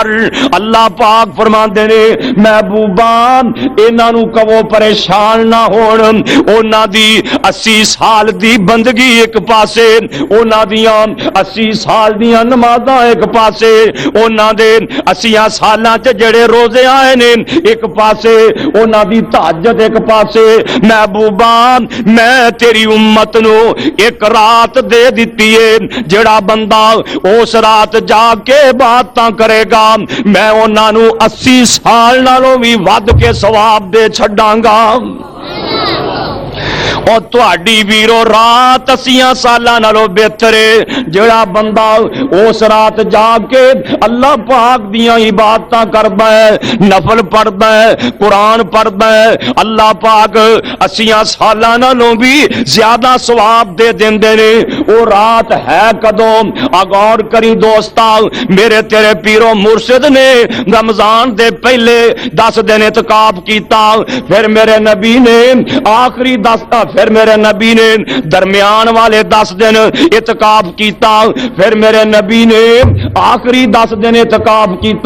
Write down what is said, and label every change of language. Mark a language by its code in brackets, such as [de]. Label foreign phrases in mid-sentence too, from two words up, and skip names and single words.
[pa] اللہ پاک فرماندے نے محبوبا انہاں نو کہو پریشان نہ ہون. انہاں دی 80 سال دی بندگی ایک پاسے انہاں دیاں 80 سال دیاں نمازاں ایک پاسے انہاں دے 80 سالاں تے جڑے روزے آئے نے ایک پاسے انہاں دی تہجد ایک پاسے. محبوبا میں تیری امت نو ایک رات دے دیتی ہے جڑا بندہ اس رات جا کے باتاں کرے گا میں انہاں نو 80 سال نالوں بھی ود کے ثواب دے چھڈاں گا. اور تہاڈی ویرو رات 80 سالاں نالوں بہتر ہے جڑا بندہ اس رات جاگ کے اللہ پاک دیاں عبادتاں کردا ہے نفل پڑھدا ہے قرآن پڑھدا ہے اللہ پاک 80 سالاں نالوں بھی زیادہ ثواب دے دیندے نے. او رات ہے کدوں غور کری دوستا میرے تیرے پیرو مرشد نے رمضان دے پہلے 10 دن اعتکاف کیتا پھر میرے نبی نے آخری 10 پھر میرے نبی نے درمیان والے 10 دن اعتکاف کیتا، پھر میرے نبی نے آخری 10 دن اعتکاف کیتا۔